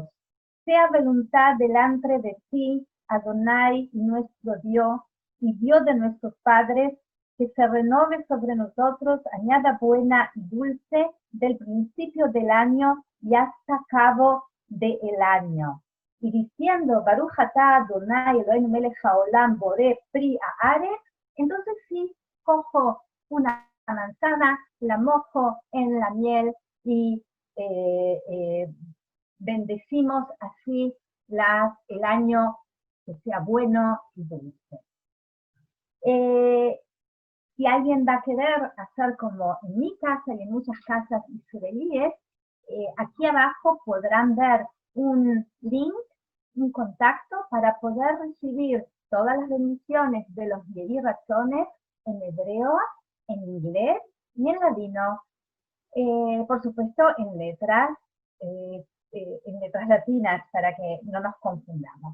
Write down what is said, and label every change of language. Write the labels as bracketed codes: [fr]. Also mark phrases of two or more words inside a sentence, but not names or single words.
[lad] Sea voluntad delante de ti, Adonai, nuestro Dios, y Dios de nuestros padres, que se renove sobre nosotros, añada buena y dulce, del principio del año y hasta cabo del año. [es] Y diciendo, [he] ברוך אתה אדוני אלוהינו מלך העולם בורא פרי הארץ, [es] entonces sí, cojo una manzana, la mojo en la miel y bendecimos así el año que sea bueno y dulce. Si alguien va a querer hacer como en mi casa y en muchas casas israelíes, aquí abajo podrán ver un link, un contacto para poder recibir todas las bendiciones de los Yehi Ratzones en hebreo, en inglés y en ladino, por supuesto en letras latinas para que no nos confundamos.